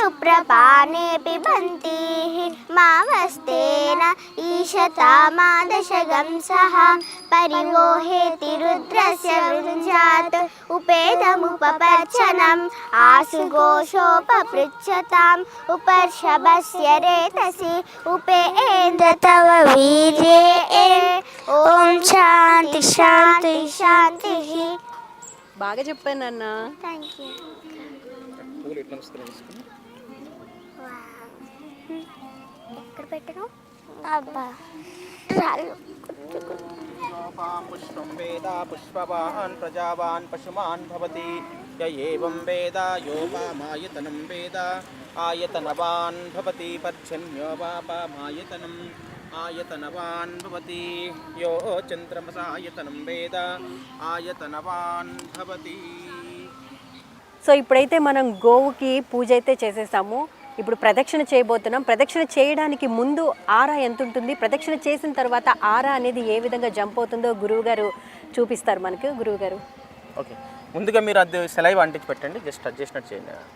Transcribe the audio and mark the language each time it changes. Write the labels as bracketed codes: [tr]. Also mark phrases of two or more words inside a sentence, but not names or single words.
[sa] प्रपाने पिबन्ति मावस्तेन ईशता मादशगं सह परिवोहेति रुद्रस्य वृञ्जात् उपेदमुपपच्चनम् आशुघोषोपपृच्छताम् उपर्षभस्य रेतसि उपेन्द्र तव वीर्ये ॐ शान्ति शान्ति शान्तिः. [te] బాగా చెప్పాను నాన్న. [en] thank you. [te] ఎక్కడ పెట్టను అబ్బా రాళ్ళు [sa] पुष्पं वेद पुष्पवान् प्रजावान् पशुमान् भवति य एवं वेद योपामायतनं वेद आयतनवान् भवति पर्जन्यो वापामायतनम् आयतनवान् भवति यो चन्द्रमसायतनं वेद आयतनवान् भवति. [te] సో ఇప్పుడైతే మనం గోవుకి పూజ అయితే చేసేసాము. ఇప్పుడు ప్రదక్షిణ చేయబోతున్నాం. ప్రదక్షిణ చేయడానికి ముందు ఆరా ఎంత ఉంటుంది, ప్రదక్షిణ చేసిన తర్వాత ఆరా అనేది ఏ విధంగా జంప్ అవుతుందో గురువుగారు చూపిస్తారు మనకు. గురువుగారు ఓకే, ముందుగా మీరు అది సెలైవ్ అంటించి పెట్టండి, [en] just touch [te] చేసినట్టు చేయండి.